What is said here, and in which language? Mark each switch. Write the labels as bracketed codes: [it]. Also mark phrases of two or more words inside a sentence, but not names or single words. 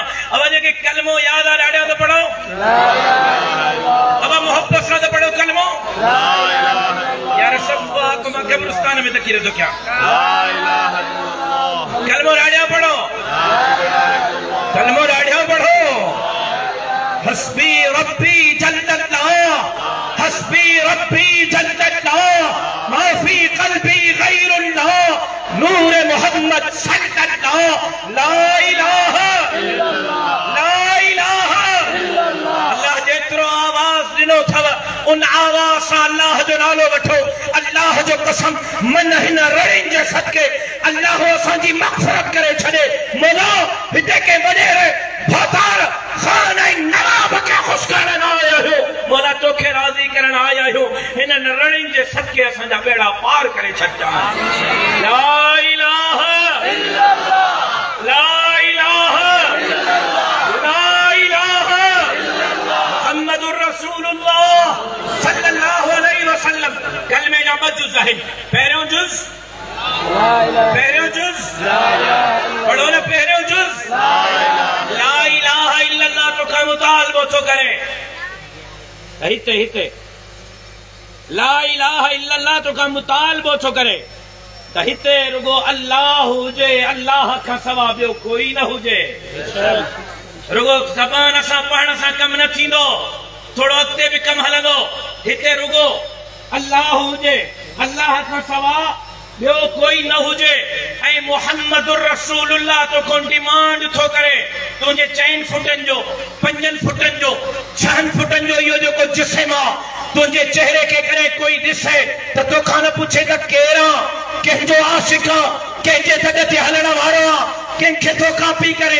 [sd] अब जेके कलमो यादि आहे ॾाढा त पढ़ो, अब मोहब्बत सां त पढ़ो कलमो। यार सफ़ा को मां कब्रिस्तान में तकीर थो कयां, कलमो ॾाढा पढ़ो, कलमो ॾाढा पढ़ो। [ar] حسبي ربي جل الله، حسبي ربي جل الله، ما في قلبي غير الله، نور محمد صلى الله، لا إله إلا الله، لا إله إلا الله. [sd] अल्लाह जेतिरो आवाज़ ॾिनो अथव उन आवाज़ सां अल्लाह जो नालो वठो। अल्लाह जो कसम, मन हिन रड़ियुनि जे सदके अल्लाह असांजी मग़फ़िरत करे छॾे। मौला हिते के वॾेरे भातार ख़ान ऐं नवाब खे ख़ुशि करण आया आहियो, मौला तोखे राज़ी करण आया आहियो। हिननि रड़ियुनि जे सदके असांजा बेड़ा पार करे छॾिजा। [ar] لا إله إلا الله، لا إله إلا الله، لا إله إلا الله، محمد رسول الله صلى الله عليه وسلم. [sd] कलमे जा ॿ जुज़ आहिनि, पहिरियों जुज़ पढ़ो न, पहिरियों जुज़ [ar] لا إله إلا الله [sd] तो का मुतालबो थो करे। हिते हिते [ar] لا إله إلا الله [sd] तो का मुतालबो थो करे त हिते रुगो अल्लाह हुजे, अल्लाह खां सवा ॿियो कोई न हुजे। रुगो ज़बान सां पढ़ण सां कम न थींदो, थोड़ो अॻिते बि कम हलंदो। हिते रुगो अल्लाह हुजे, अल्लाह खां सवा ॿियो कोई न हुजे, ऐं [ar] محمد رسول الله [sd] तो को डिमांड थो करे। तुंहिंजे 4 फुटनि जो, 5 फुटनि जो, 6 फुटनि जो इहो जेको जिस्म आहे, तुंहिंजे चेहरे खे करे कोई ॾिसे त तोखां न पुछे त केरु कंहिंजो आशिक़ आहे, कंहिंजे दॾ ते हलण वारो आहे, कंहिंखे थो कापी करे।